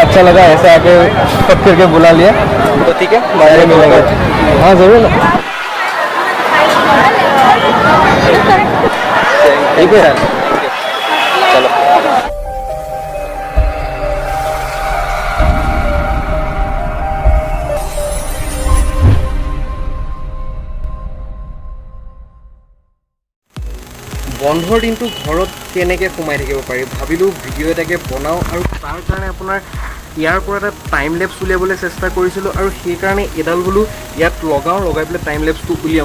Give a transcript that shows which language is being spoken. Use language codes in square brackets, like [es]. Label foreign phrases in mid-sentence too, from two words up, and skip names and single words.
[hi] अच्छा लगा, ऐसे आके सब करके बुला लिया, तो ठीक है बाहर मिलेंगे। हाँ जरूर ना, ठीक है चलो। [as] বন্ধৰ দিনটো ঘৰত কেনেকৈ সোমাই থাকিব পাৰি ভাবিলোঁ ভিডিঅ' এটাকে বনাওঁ, আৰু তাৰ কাৰণে আপোনাৰ ইয়াৰ পৰা এটা [en] time lapse [as] উলিয়াবলৈ চেষ্টা কৰিছিলোঁ, আৰু সেইকাৰণে এডাল বোলো ইয়াত লগাই পেলাই টাইম লেপছটো উলিয়াওঁ।